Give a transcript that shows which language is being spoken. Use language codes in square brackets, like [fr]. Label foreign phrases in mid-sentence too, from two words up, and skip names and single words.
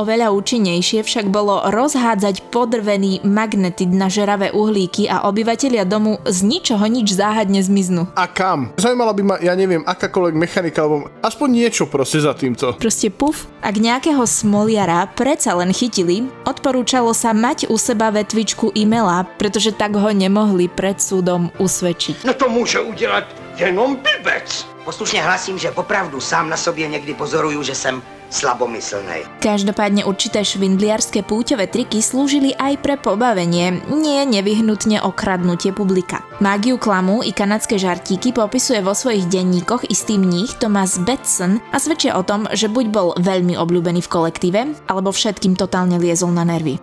[sk] Oveľa účinnejšie však bolo rozhádzať podrvený magnetid na žeravé uhlíky a obyvatelia domu z ničoho nič záhadne zmiznú. A kam? Zaujímala by ma, ja neviem, akákoľvek mechanika, alebo aspoň niečo proste za týmto. Proste puf, ak nejakého smoliara predsa len chytili, odporúčalo sa mať u seba vetvičku e-maila, pretože tak ho nemohli pred súdom usvedčiť. [cs] No to môže udělat jenom blbec. Poslušně hlasím, že opravdu sám na sobě někdy pozoruju, že jsem slabomyslnej. [sk] Každopádne určité švindliarské púťové triky slúžili aj pre pobavenie, nie nevyhnutne okradnutie publika. Mágiu klamu i kanadské žartíky popisuje vo svojich denníkoch istý mních Thomas Batson a svedčia o tom, že buď bol veľmi obľúbený v kolektíve, alebo všetkým totálne liezol na nervy.